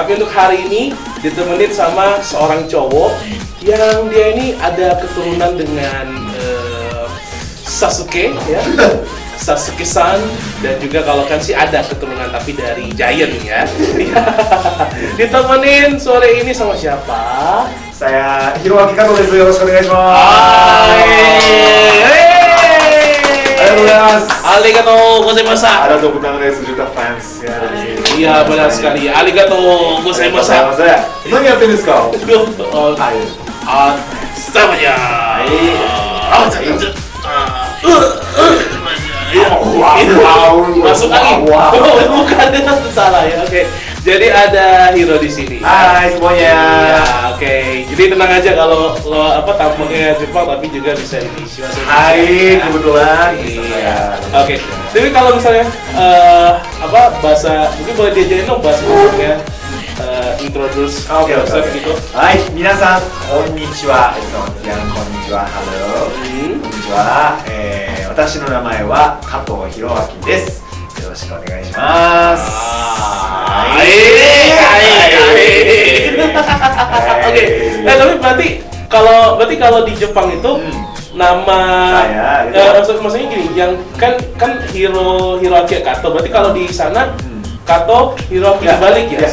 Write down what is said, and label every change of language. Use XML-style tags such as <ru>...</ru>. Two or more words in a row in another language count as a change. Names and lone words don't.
<id>Tapi untuk hari ini ditemenin sama seorang cowok yang dia ini ada keturunan dengan Sasuke ya. Sasuke-san, dan juga kalau kan sih ada keturunan tapi dari Giant ya. Ditemenin sore ini sama siapa? Saya Hiroaki Kato desu.</id> <ja>よろしくお願いします. ありがとうございます.</ja> <id>Ada 26 juta fans ya di sini. Iya benar sekali.</id> <ja>ありがとうございます. 何やってですか?</ja> <id>Sama ya. Masuk angin. Bukan, salah ya. Oke. Jadi ada Hiro di sini. Hai semuanya. Ya, oke. Jadi tenang aja kalau lo tampangnya Jepang tapi juga bisa Indonesia. Hai, kebetulan. Iya. Oke. Jadi kalau misalnya bahasa mungkin boleh diajarin dong bahasa</id> <en>introduce yourself</en> <id>gitu.</id> <ja>Hai, 皆さんこんにちは.</ja> <id>Selamat siang,</id> <ja>konnichiwa. Halo. Konnichiwa. 私の名前は加藤弘明です。よろしくお願いします。</ja> <id>Oke. Tapi berarti kalau di Jepang itu nama saya gitu. Maksudnya gini, yang kan Hiroaki Kato. Berarti kalau di sana Kato Hiroaki dibalik ya?</id>